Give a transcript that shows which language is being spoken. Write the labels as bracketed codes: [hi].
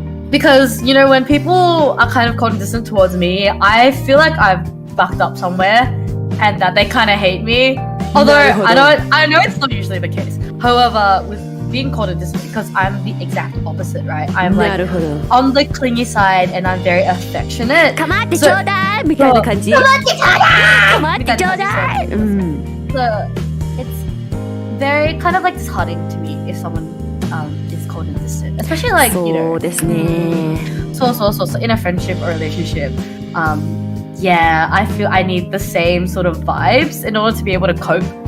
[en] Because you know when people are kind of cold and distant towards me, I feel like I've fucked up somewhere and that they kind of hate me. Although I know it's not usually the case. However, with being cold and distant, because I'm the exact opposite, right? I'm like on the clingy side and I'm very affectionate. [ja] 構ってちょうだいみたいな感じ。構ってちょうだい。 [en] So it's very kind of like disheartening to me if someone is cold and distant, especially like you [ja] そう [en] know, [ja] ですね。 [en] so in a friendship or relationship. Yeah, I feel I need the same sort of vibes in order to be able to cope.